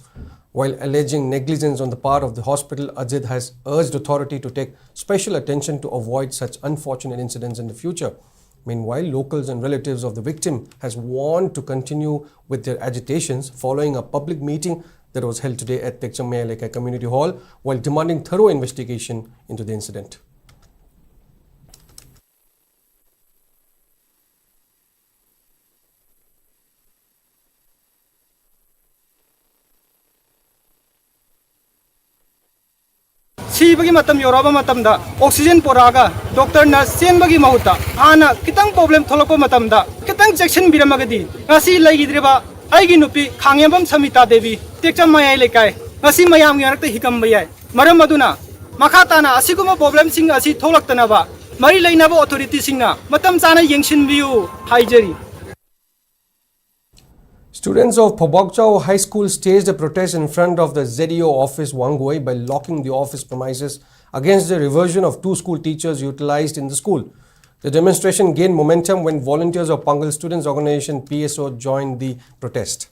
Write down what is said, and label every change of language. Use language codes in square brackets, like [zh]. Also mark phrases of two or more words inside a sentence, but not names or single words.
[en] While alleging negligence on the part of the hospital, Ajit has urged authority to take special attention to avoid such unfortunate incidents in the future. Meanwhile, locals and relatives of the victim has warned to continue with their agitations following a public meeting that was held today at Sekmai Community Hall while demanding thorough investigation into the incident. [mni] Sibagi matam yoraba matam da oxygen poraga [en] doctor nurse [mni] chen bagi mahuta ana kitang problem tholoko matam da kitang section biramagadi ngasi laigidreba aigi nupi khangyabam samita devi Sekmai lekai ngasi mayam yarakta hikam bayai maram aduna makha na asiguma problem sing asi tholaktana ba mari lainaba authority singna matam chana yengshin biu haijari. [en] Students of Phobokchau High School staged a protest in front of the ZEO office Wangoi by locking the office premises against the reversion of 2 school teachers utilized in the school. The demonstration gained momentum when volunteers of Pangal Students Organization PSO joined the protest.